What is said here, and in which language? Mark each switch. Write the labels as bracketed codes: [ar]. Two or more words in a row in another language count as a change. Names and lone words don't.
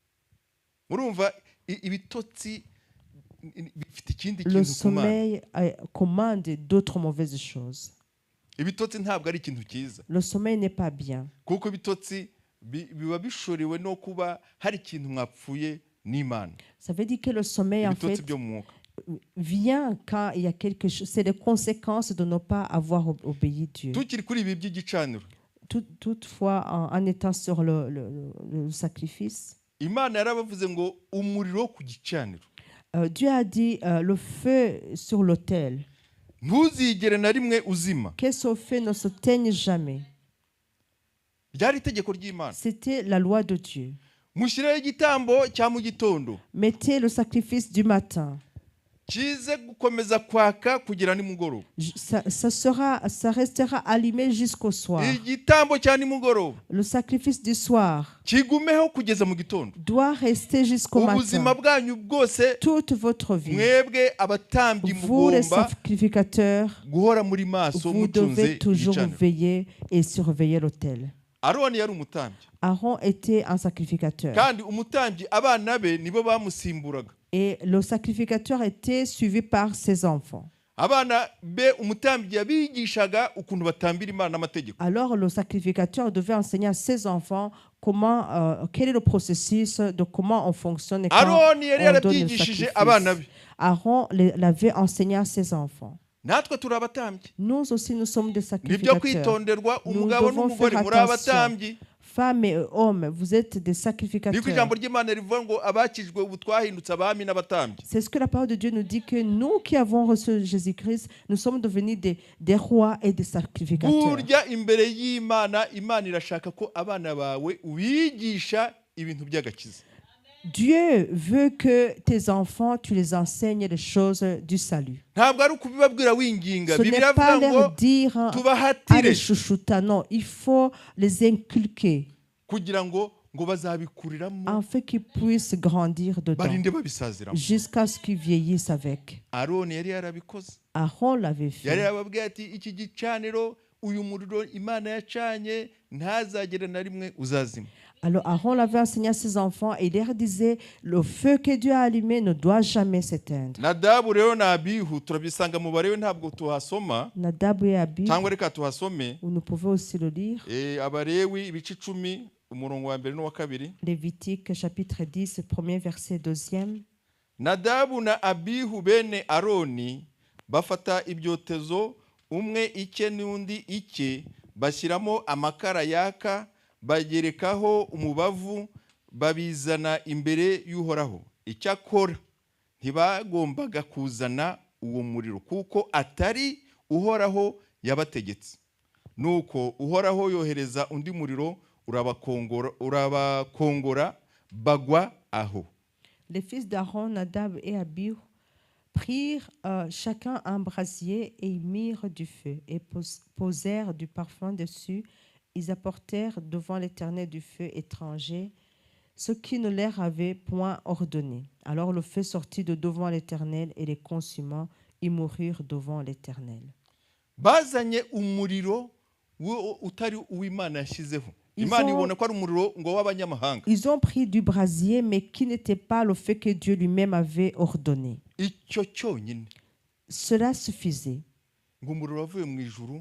[fr] Le sommeil commande d'autres mauvaises choses. Le sommeil n'est pas bien. [rw] n'imana [fr] Ça veut dire que le sommeil, en [rw] ibitotsi [fr] fait, [rw] byo mu mwuka. [fr] vient quand il y a quelque chose. C'est les conséquences de ne pas avoir obéi Dieu. [rw] tukiri kuri ibi by'igicaniro, [fr] Toutefois, en étant sur le sacrifice, [rw] imana yarabavuze ngo umuriro ku gicaniro [fr] Dieu a dit le feu sur l'autel, [rw] ntuzigere na rimwe uzima. [fr] que ce feu ne se teigne jamais. [rw] Ryari itegeko ry'imana. [fr] C'était la loi de Dieu. [rw] Mushireho igitambo cya mu gitondo [fr] Mettez le sacrifice du matin. [rw] kize gukomeza kwaka kugera nimugoroba. [fr] Ça restera allumé jusqu'au soir. [rw] Igitambo cya nimugoroba [fr] Le sacrifice du soir [rw] kigumeho kugeza mu gitondo. [fr] doit rester jusqu'au [rw] Ubuzima [fr] matin. [rw] bwanyu bwose [fr] Toute votre vie. [rw] mwebwe abatambyi [fr] Vous, les [rw] mugomba [fr] sacrificateurs, [rw] guhora muri maso [fr] vous [rw] mutunze [fr] devez toujours [rw] igicaniro. [fr] veiller et surveiller l'autel. [rw] Aroni yari umutambyi [fr] Aaron était un sacrificateur. [rw] kandi umutambyi abana be nibo bamusimburaga. [fr] Et le sacrificateur était suivi par ses enfants. [rw] Abana be umutambyi yabigishaga ukuntu batambira Imana n'amategeko. [fr] Alors le sacrificateur devait enseigner à ses enfants quel est le processus de comment on fonctionne et quand [rw] Aroni yari [fr] on donne le [rw] yarabyigishije [fr] sacrifice. [rw] abana be. [fr] Aaron l'avait enseigné à ses enfants. [rw] Natwe turi abatambyi. [fr] Nous aussi, nous sommes des [rw] Nibyo [fr] sacrificateurs. [rw] kwitonderwa [fr] Nous [rw] umugabo [fr] devons [rw] n'umugore [fr] faire [rw] muri [fr] attention. [rw] abatambyi. [fr] Femmes et hommes, vous êtes des [rw] Niko [fr] sacrificateurs. [rw] ijambo ry'Imana rivuga ngo abakijwe ubu twahindutse abami n'abatambyi. [fr] C'est ce que la parole de Dieu nous dit, que nous qui avons reçu Jésus-Christ, nous sommes devenus des rois et des sacrificateurs. [rw] Burya imbere y'Imana, Imana irashaka ko abana bawe ubigisha ibintu by'agakiza. [fr] Dieu veut que tes enfants, tu les enseignes les choses du salut. [rw] Ntabwo ari ukubibabwira winginga. [fr] Ce [rw] Bibiliya [fr] n'est pas [rw] ivuga ngo [fr] leur dire à [rw] tubahatire [fr] les chouchouta, non, il faut les inculquer [rw] kugira ngo bazabikuriramo [fr] afin qu'ils puissent grandir dedans [rw] barinde babisaziramo. [fr] jusqu'à ce qu'ils vieillissent avec. [rw] Aroni yari yarabikoze. [fr] Aaron l'avait [rw] Yari [fr] fait. [rw] yababwiye ati iki gicaniro uyu muriro Imana yacanye ntazagere na rimwe uzazima. [fr] Alors Aaron l'avait enseigné à ses enfants et il leur disait, le feu que Dieu a allumé ne doit jamais s'éteindre. [rw] Nadabu rero na Abihu turabisanga mu barewe ntabwo tuhasoma [fr] Nadab et Abihu, [rw] cyangwa reka tuhasome. [fr] nous pouvons aussi le lire. [rw] Abarewi ibice 10 umurongo wa mbere n'uwa kabiri. [fr] Lévitique chapitre 10, premier verset 2e. [rw] Nadabu na Abihu bene Aroni bafata ibyotezo umwe icye n'undi icye bashyiramo amakara yaka bagerekaho umubavu babizana imbere y'Uhoraho. Icyakora ntibagombaga kuzana uwo muriro kuko atari Uhoraho yabategetse. Nuko Uhoraho yohereza undi muriro urabakongora bagwa aho. [fr] Les fils d'Aaron, Nadab et Abihu, prirent chacun un brasier et y mirent du feu et posèrent du parfum dessus. Ils apportèrent devant l'Éternel du feu étranger, ce qui ne leur avait point ordonné. Alors le feu sortit de devant l'Éternel et les consumant, ils moururent devant l'Éternel. [rw] Bazanye umuriro utari uw'Imana yashyizeho. Imana ibona ko ari umuriro ngo w'abanyamahanga. [fr] Ils ont pris du brasier, mais qui n'était pas le feu que Dieu lui-même avait ordonné. [rw] Icyo cyonyine. [fr] Cela suffisait. [rw] Ngo umuriro wavuye mu ijuru.